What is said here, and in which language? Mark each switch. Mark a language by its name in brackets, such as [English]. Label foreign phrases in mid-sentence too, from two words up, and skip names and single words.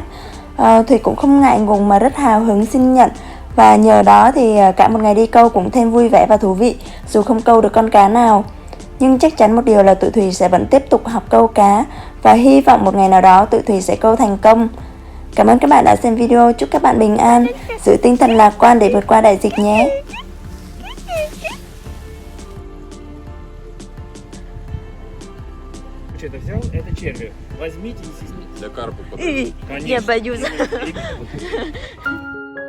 [Vietnamese] Thùy cũng không ngại ngùng mà rất hào hứng xin nhận, và nhờ đó thì cả một ngày đi câu cũng thêm vui vẻ và thú vị dù không câu được con cá nào. Nhưng chắc chắn một điều là tụi Thùy sẽ vẫn tiếp tục học câu cá và hy vọng một ngày nào đó tụi Thùy sẽ câu thành công. Cảm ơn các bạn đã xem video, chúc các bạn bình an, giữ tinh thần lạc quan để vượt qua đại dịch nhé. [Russian] Что-то взял? Это черви. Возьмите и Для карпа. Конечно. боюсь.